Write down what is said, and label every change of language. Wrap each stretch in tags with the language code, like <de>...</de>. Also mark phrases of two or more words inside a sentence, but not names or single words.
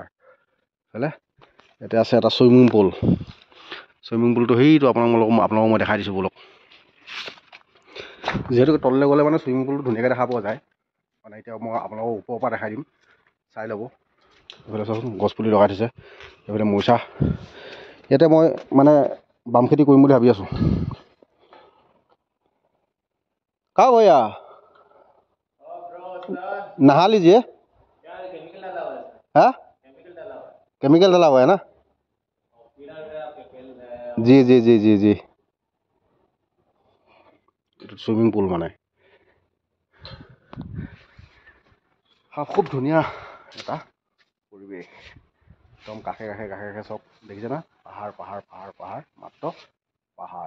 <as>এইফালে এতিয়া আছে এটা ছুইমিং পুলটো সেইটো আপোনালোকক মই দেখাই দিছোঁ বোলক। যিহেতুকে তললৈ গ'লে মানে ছুইমিং পুলটো ধুনীয়াকৈ দেখা পোৱা যায়। মানে এতিয়া মই আপোনালোকক ওপৰৰ পৰা দেখাই দিম, চাই ল'ব। এইফালে চাওকচোন গছপুলি লগাই থৈছে, এইফালে মৰিচা। ইয়াতে মই মানে বাম খেতি কৰিম বুলি ভাবি আছোঁ।</as> <hi>का भैया नहा लीजिए। हाँ, केमिकल डाला हुआ है ना? जी जी जी जी जी।</hi> <as>সুইমিং পুল মানে খুব ধুনীয়া এটা পৰিৱেশ, একদম কাষে কাষে চব দেখিছে না, পাহাৰ পাহাৰ পাহাৰ পাহাৰ, মাত্ৰ পাহাৰ।</as>